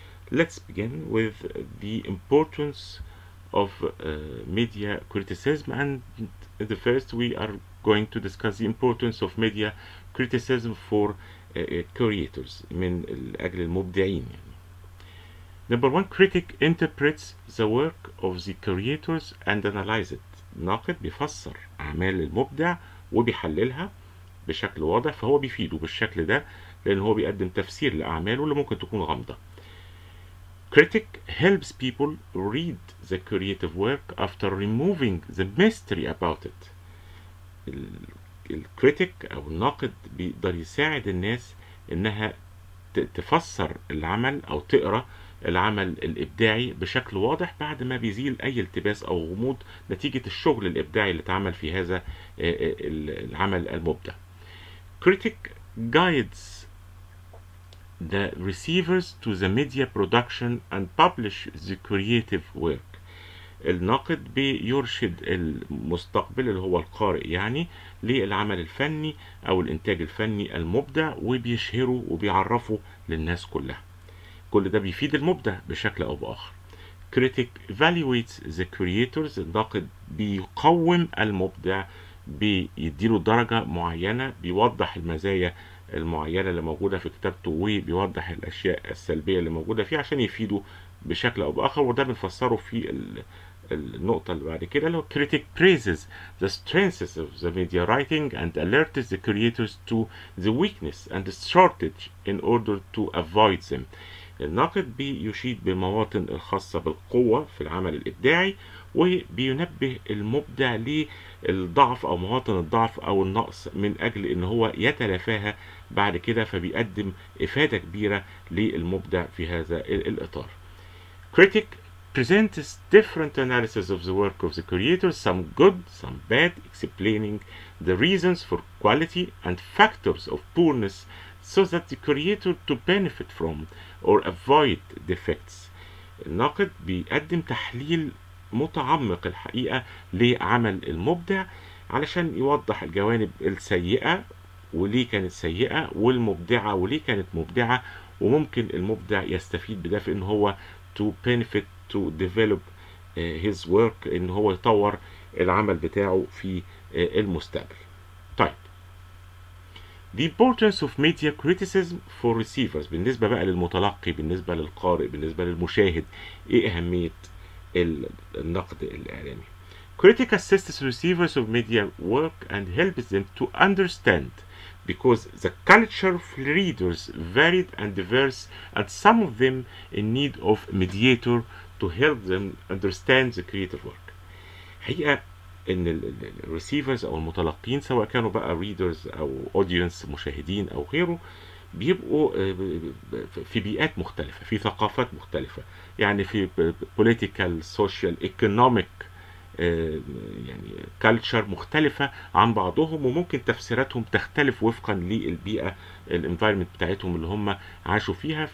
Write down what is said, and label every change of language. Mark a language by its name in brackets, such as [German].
[English] Let's begin with the importance of media criticism, and the first we are going to discuss the importance of media criticism for creators [Arabic] من أجل المبدعين. [English] Number one, critic interprets the work of the creators and analyze it. [Arabic] ناقد بيفسر أعمال المبدع وبيحللها بشكل واضح، فهو بيفيده بالشكل ده لأن هو بيقدم تفسير لأعماله اللي ممكن تكون غامضة. [English] Critic helps people read the creative work after removing the mystery about it. [Arabic] الكريتيك أو الناقد بيقدر يساعد الناس إنها تفسر العمل أو تقرأ العمل الإبداعي بشكل واضح بعد ما بيزيل أي التباس أو غموض نتيجة الشغل الإبداعي اللي اتعمل في هذا العمل المبدع. [English] Critic guides the receivers to the media production and publish the creative work. [Arabic] الناقد بيرشد المستقبل اللي هو القارئ يعني للعمل الفني أو الإنتاج الفني المبدع وبيشهره وبيعرفه للناس كلها. كل ده بيفيد المبدع بشكل أو بآخر. [English] Critic evaluates the creators. [Arabic] الناقد بيقوم المبدع، بيديله درجة معينة، بيوضح المزايا المعينة اللي موجودة في كتابته وبيوضح الأشياء السلبية اللي موجودة فيه عشان يفيده بشكل أو بآخر، وده بنفسره في النقطة اللي بعد كده اللي هو [English] critic praises the strengths of the media writing and alerts the creators to the weakness and the shortage in order to avoid them. [Arabic] الناقد بيشيد بالمواطن الخاصة بالقوة في العمل الإبداعي وبينبه المبدع للضعف أو مواطن الضعف أو النقص من أجل إن هو يتلافاها بعد كده، فبيقدم إفادة كبيرة للمبدع في هذا الإطار. [English] Critic presents different analysis of the work of the creator, some good, some bad, explaining the reasons for quality and factors of poorness so that the creator to benefit from or avoid defects. [Arabic] الناقد بيقدم تحليل متعمق الحقيقة لعمل المبدع علشان يوضح الجوانب السيئة وليه كانت سيئة والمبدعة وليه كانت مبدعة، وممكن المبدع يستفيد بده في ان هو [English] to benefit to develop his work، [Arabic] ان هو يطور العمل بتاعه في المستقبل. طيب، [English] The importance of media criticism for receivers. [Arabic] بالنسبة بقى للمتلقي، بالنسبة للقارئ، بالنسبة للمشاهد، ايه أهمية النقد الإعلامي؟ [English] Critic assists receivers of media work and helps them to understand because the culture of readers varied and diverse and some of them in need of mediator to help them understand the creative work. [Arabic] حقيقة ان الريسيفرز او المتلقين سواء كانوا بقى ريدرز او اودينس مشاهدين او غيره بيبقوا في بيئات مختلفة، في ثقافات مختلفة، يعني في [English] political social economic [Arabic] يعني كالتشر مختلفة عن بعضهم، وممكن تفسيراتهم تختلف وفقا للبيئة الانفايرمنت بتاعتهم اللي هم عاشوا فيها.